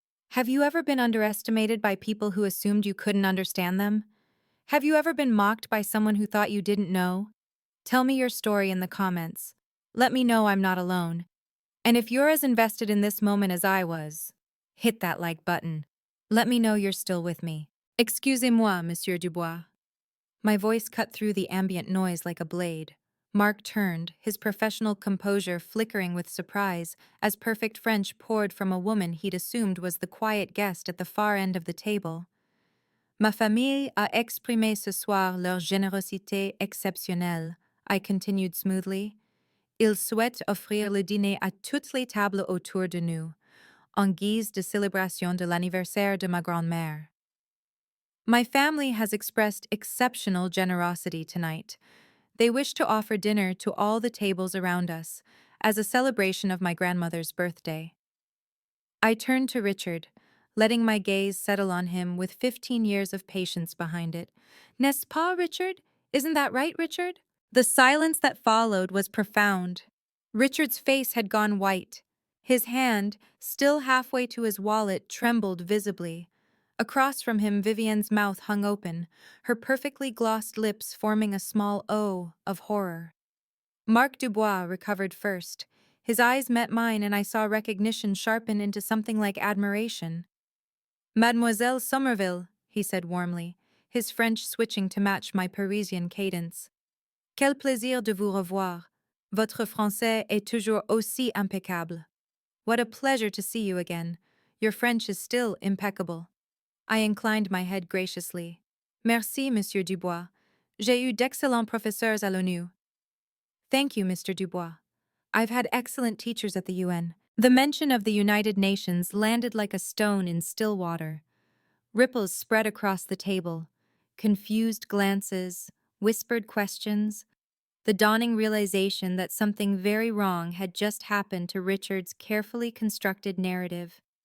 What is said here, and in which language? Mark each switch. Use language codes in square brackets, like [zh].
[en] Have you ever been underestimated by people who assumed you couldn't understand them? Have you ever been mocked by someone who thought you didn't know? Tell me your story in the comments. Let me know I'm not alone. And if you're as invested in this moment as I was, hit that like button. Let me know you're still with me. [fr] Excusez-moi, Monsieur Dubois. [en] My voice cut through the ambient noise like a blade. Mark turned, his professional composure flickering with surprise, as perfect French poured from a woman he'd assumed was the quiet guest at the far end of the table. [fr] Ma famille a exprimé ce soir leur générosité exceptionnelle, [en] I continued smoothly. [fr] Ils souhaitent offrir le dîner à toutes les tables autour de nous, en guise de célébration de l'anniversaire de ma grand-mère. [en] My family has expressed exceptional generosity tonight. They wish to offer dinner to all the tables around us, as a celebration of my grandmother's birthday. I turned to Richard, letting my gaze settle on him with 15 years of patience behind it. [fr] N'est-ce pas, Richard? [en] Isn't that right, Richard? The silence that followed was profound. Richard's face had gone white. His hand, still halfway to his wallet, trembled visibly. Across from him, Vivian's mouth hung open, her perfectly glossed lips forming a small O of horror. Marc Dubois recovered first. His eyes met mine and I saw recognition sharpen into something like admiration. Mademoiselle Somerville, he said warmly, his French switching to match my Parisian cadence. [fr] Quel plaisir de vous revoir. Votre français est toujours aussi impeccable. [en] What a pleasure to see you again. Your French is still impeccable. I inclined my head graciously. [fr] Merci, Monsieur Dubois. J'ai eu d'excellents professeurs à l'ONU. [en] Thank you, Mr. Dubois. I've had excellent teachers at the UN. The mention of the United Nations landed like a stone in still water. Ripples spread across the table. Confused glances, whispered questions, the dawning realization that something very wrong had just happened to Richard's carefully constructed narrative.